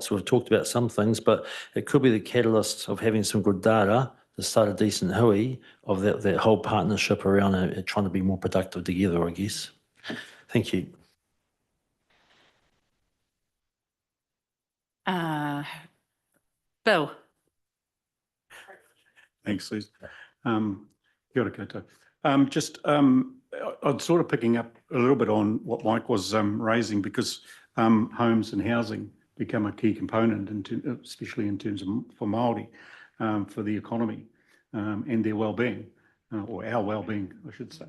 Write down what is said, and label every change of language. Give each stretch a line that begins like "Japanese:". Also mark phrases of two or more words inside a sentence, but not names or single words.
English: So we've talked about some things, but it could be the catalyst of having some good data to start a decent hui of that whole partnership around trying to be more productive together, I guess. Thank you. Bill. Thanks, Liz.
Māori: Kia ora koutou.
English: I'm sort of picking up a little bit on what Mike was raising, because homes and housing become a key component, especially in terms of for Māori, for the economy and their well-being, or our well-being, I should say.